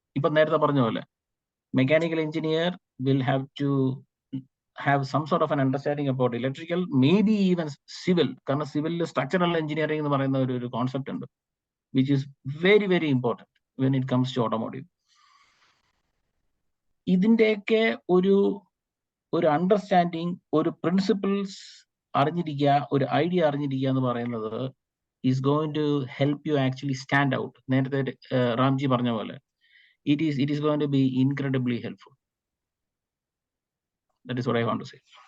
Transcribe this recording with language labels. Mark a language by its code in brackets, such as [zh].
[ml] ഇപ്പൊ നേരത്തെ പറഞ്ഞ പോലെ [en] Mechanical engineer will have to have some sort of an understanding about electrical, maybe even civil. [ml] കാരണം സിവിലിൽ structural engineering എന്ന് പറയുന്ന ഒരു കോൺസെപ്റ്റ് ഉണ്ട്, [en] which is very very important when it comes to automotive. [ml] ഇതിന്റെയൊക്കെ ഒരു അണ്ടർസ്റ്റാൻഡിങ്, ഒരു പ്രിൻസിപ്പിൾസ് അറിഞ്ഞിരിക്കുക, ഒരു ഐഡിയ അറിഞ്ഞിരിക്കുക എന്ന് പറയുന്നത് [en] Is going to help you actually stand out. [ml] നേരത്തെ റാംജി പറഞ്ഞ പോലെ [en] it is going to be incredibly helpful. That is what I want to say.